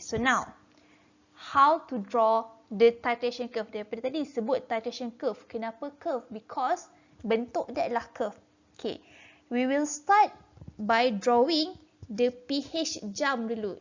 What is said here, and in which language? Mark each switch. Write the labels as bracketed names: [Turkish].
[English] So, now, how to draw the titration curve. [Malay] Daripada tadi sebut titration curve. Kenapa curve? Because bentuk dia adalah curve. Okay. [English] We will start by drawing the pH jump dulu.